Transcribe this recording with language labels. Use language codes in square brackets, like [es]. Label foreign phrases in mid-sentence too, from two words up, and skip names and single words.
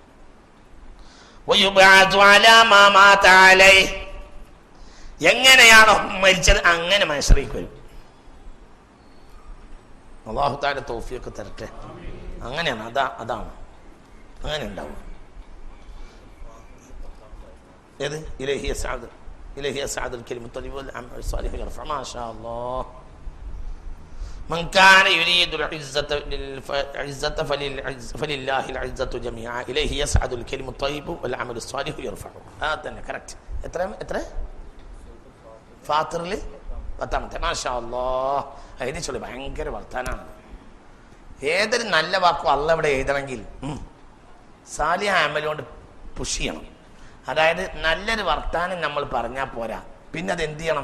[ar] ويبعث على ما مات عليه, [ml] എങ്ങനെയാണോ മരിച്ചത് അങ്ങനെ മഹ്ശറിലേക്ക് വരും. [ar] الله تعالى [ml] തൗഫീഖ് തരട്ടെ. അങ്ങനെയാണ്. അതാണ് അങ്ങനെ ഉണ്ടാവും. [ar] ഏത് إليه يصعد إليه يصعد الكلم الطيب والعمل الصالح يرفعه. ما شاء الله. من كان يريد العزة فلله العزة جميعا إليه يصعد الكلم الطيب والعمل الصالح يرفعه. هذا كركت. [ml] എത്ര ഫാത്തിറിൽ 10. [ar] ما شاء الله. [ml] എഴുതി ചൊല്ലി. ഭയങ്കര വർത്താനാണ്. ഏതൊരു നല്ല വാക്കും അല്ല ഇവിടെ എഴുതണമെങ്കിൽ [ar] صالح عمل [ml] കൊണ്ട് പുഷ് ചെയ്യണം. അതായത് നല്ലൊരു വർത്താനം നമ്മൾ പറഞ്ഞാൽ പോരാ, പിന്നെ അത് എന്ത് ചെയ്യണം?